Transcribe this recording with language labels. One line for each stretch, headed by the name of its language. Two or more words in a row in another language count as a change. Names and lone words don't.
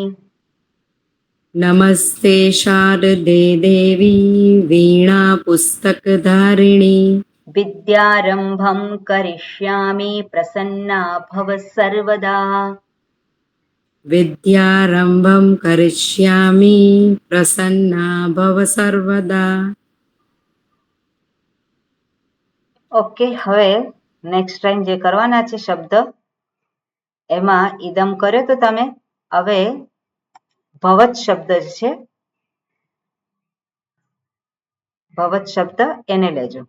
Sanskrit: नमस्ते शारदे देवी वीणा पुस्तकधारिणी। विद्यारम्भं करिष्यामि प्रसन्ना भव सर्वदा। विद्यारम्भं करिष्यामि प्रसन्ना भव सर्वदा।
Gujarati: ઓકે, હવે નેક્સ્ટ ટાઈમ જે કરવાના છે શબ્દ એમાં ઇદમ કર્યો તો તમે, હવે ભવત શબ્દ છે, ભવત શબ્દ એને લેજો.